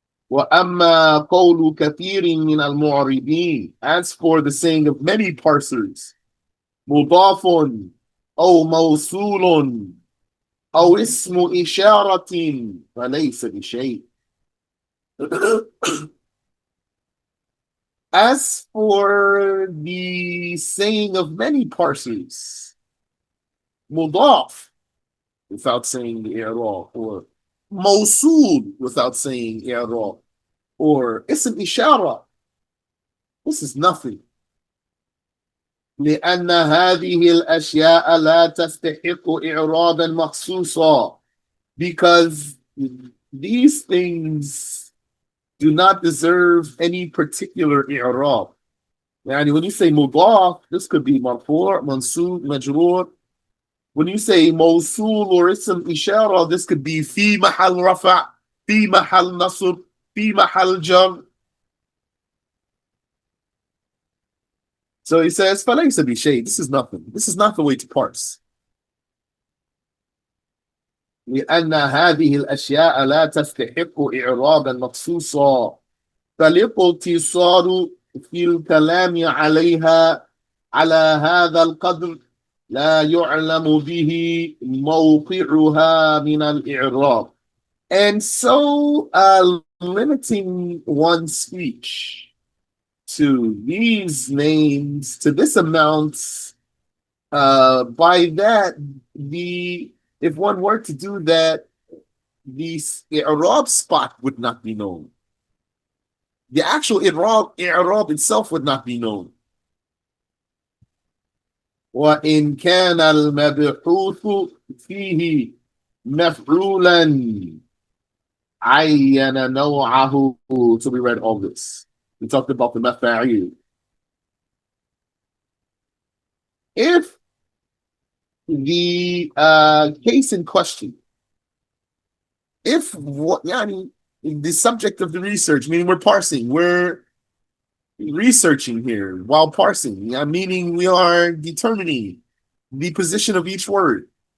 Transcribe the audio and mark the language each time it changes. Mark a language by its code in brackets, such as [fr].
[ar] وأما قول كثير من المعربين, [en] as for the saying of many parsers, [ar] مضاف أو موصول أو اسم إشارة فليس بشيء. [en] As for the saying of many parsers, mudaf, without saying the i'rab, or mawsul, without saying i'rab, or ism ishara, this is nothing. [ar] لأن هذه الأشياء لا تستحق إعرابا مخصوصا, [en] because these things do not deserve any particular i'rab. Yani when you say mudaf, this could be marfu', mansub, majroor. When you say mawsul or ism ishara, this could be fi mahal rafa', fi mahal nasr, fi mahal jar. So he says, [ar] فَلَيْسَ بِشَيْءٍ. [en] This is nothing. This is not the way to parse. [ar] لأن هذه الأشياء لا تستحق إعرابا مخصوصا, فالاقتصار في الكلام عليها على هذا القدر لا يعلم به موقعها من الإعراب. [en] And so limiting one's speech to these names to this amount. By that, the if one were to do that, the Arab spot would not be known. The actual Arab itself would not be known. [ar] وإن كان المبحوث فيه مفعولا عين نوعه. [en] So we read all this. We talked about the mafa'il. If the case in question, if what yani, the subject of the research, meaning we're researching here while parsing, meaning we are determining the position of each word.